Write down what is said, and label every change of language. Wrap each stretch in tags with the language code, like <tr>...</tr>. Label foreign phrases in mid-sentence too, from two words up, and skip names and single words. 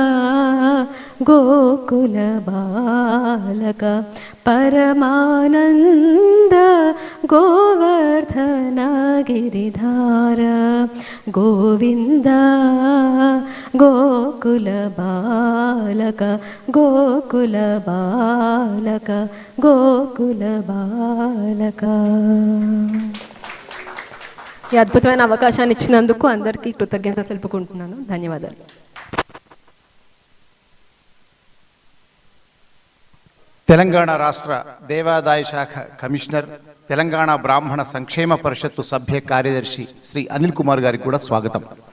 <sa>गोकुलबालक परमानन्द गोवर्धन गिरिधार गोविन्द गोकुलबालक गोकुलबालक गोकुलबालक</sa> <te>ఈ అద్భుతమైన అవకాశాన్ని ఇచ్చినందుకు అందరికీ కృతజ్ఞత తెలుపుకుంటున్నాను. ధన్యవాదాలు. తెలంగాణ రాష్ట్ర దేవాదాయ శాఖ కమిషనర్, తెలంగాణ బ్రాహ్మణ సంక్షేమ పరిషత్తు సభ్య కార్యదర్శి శ్రీ అనిల్ కుమార్ గారికి కూడా స్వాగతం.</te>